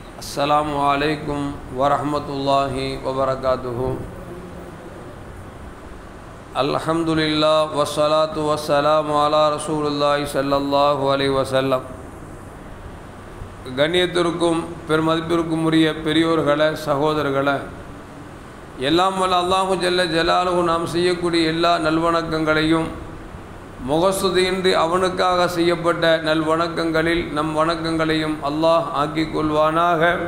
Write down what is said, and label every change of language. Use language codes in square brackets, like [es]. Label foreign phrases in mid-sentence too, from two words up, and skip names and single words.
[ar] السلام عليكم ورحمة الله وبركاته. الحمد لله والصلاة والسلام على رسول الله صلى الله عليه وسلم. [ta] கண்ணியத்திற்கும் பெருமதிப்பிற்கும் உரிய பெரியோர்களே, சகோதரர்களே, எல்லாம் வல்ல [ar] الله جل جلاله [ta] நாம் செய்யக்கூடிய எல்லா நல்வணக்கங்களையும் முகஸ்துதியின்றி அவனுக்காக செய்யப்பட்ட நல்வணக்கங்களில் நம் வணக்கங்களையும் அல்லாஹ் ஆக்கிக் கொள்வானாக.